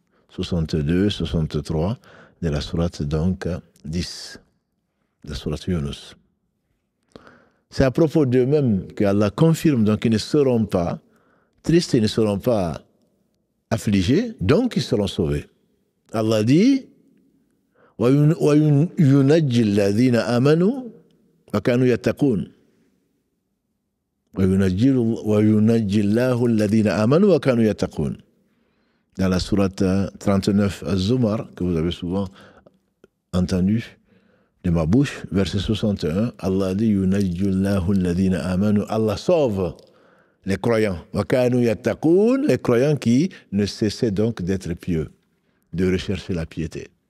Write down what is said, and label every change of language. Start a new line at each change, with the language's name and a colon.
French: 62, 63 de la sourate donc 10 de la sourate Yunus. C'est à propos d'eux-mêmes qu'Allah confirme donc qu'ils ne seront pas tristes, ils ne seront pas affligés, donc ils seront sauvés.
Arabic: Allah dit وَيُنَجِّ الَّذِينَ آمَنُوا وَكَانُوا يَتَّقُونَ وَيُنَجِّ اللَّهُ الَّذِينَ آمَنُوا وَكَانُوا يَتَّقُونَ.
French: Dans la sourate 39 Az-Zumar, que vous avez souvent entendu de ma bouche, verset 61, Allah dit
Arabic: Yunajjullahu alladhina amanu.
French: Allah sauve les croyants.
Arabic: Wa kanu yattaqun,
French: les croyants qui ne cessaient donc d'être pieux, de rechercher la piété.